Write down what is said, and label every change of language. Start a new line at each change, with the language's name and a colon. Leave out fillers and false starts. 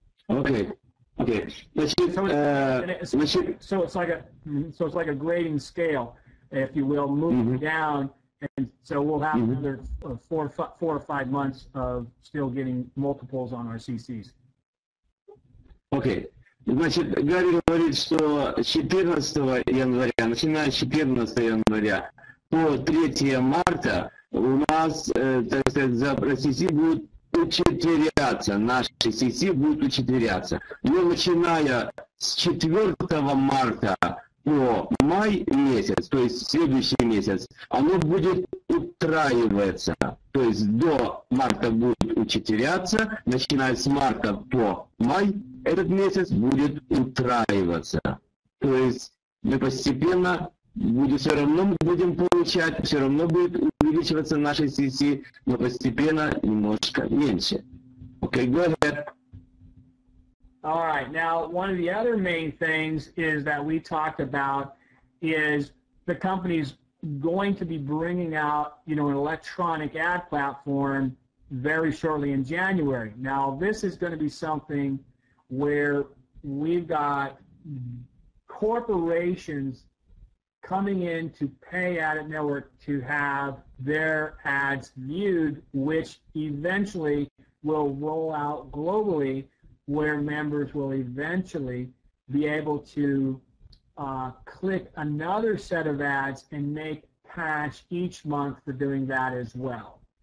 English: Okay. So it's like a grading scale, if you will, moving down, and so we'll have another 4 or 5 months of still getting multiples on our CCs. Okay.
Russian: Значит, Гарри говорит, что 14 января, начиная с 14 января по 3 марта у нас, так сказать, за CC будут учетверяться, наши CC будут учетверяться. Но начиная с 4 марта по май месяц, то есть следующий месяц, оно будет утраиваться. То есть до марта будет учетверяться, начиная с марта по май, этот месяц будет утраиваться. То есть мы постепенно все равно будем получать, все равно будет увеличиваться наши CC, но постепенно немножко меньше.
English: Okay, go ahead. All right. Now, one of the other main things is that we talked about is the company's going to be bringing out, an electronic ad platform very shortly in January. Now, this is going to be something where we've got corporations coming in to pay ADITnetwork to have their ads viewed, which eventually will roll out globally, where members will eventually be able to click another set of ads and make cash each month for doing that as well.